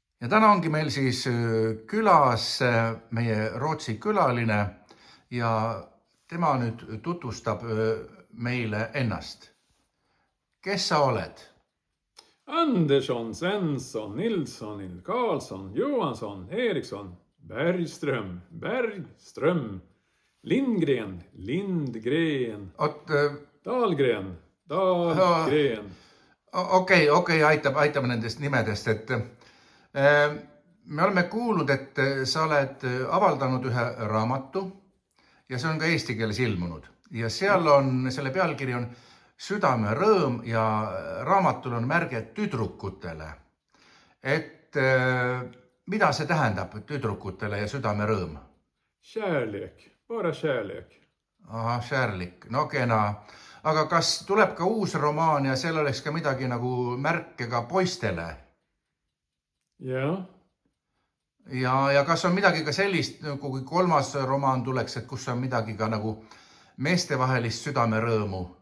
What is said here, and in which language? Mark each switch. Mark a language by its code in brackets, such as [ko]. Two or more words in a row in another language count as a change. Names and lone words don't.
[et] Ja täna ongi meil siis külas meie Rootsi külaline ja tema nüüd tutvustab meile ennast. Kes sa oled? Andersson, Svensson, Nilsson, Karlsson, Johansson, Eriksson, Bergström, Lindgren, Dahlgren. Okei, aitame nendest nimedest, et me oleme kuulnud, et sa oled avaldanud ühe raamatu ja see on ka eesti keeles ilmunud ja seal on, selle pealkiri on Südamerõõm ja raamatul on märge tüdrukutele. Et mida see tähendab tüdrukutele ja südamerõõm? [sv] Kärlek, bara kärlek. [et] Aha, kärlik, no kena. Aga kas tuleb ka uus romaan ja seal oleks ka midagi nagu märke ka poistele? Ja. Ja kas on midagi ka sellist, kui kolmas romaan tuleks, et kus on midagi ka nagu meestevahelist südamerõõmu?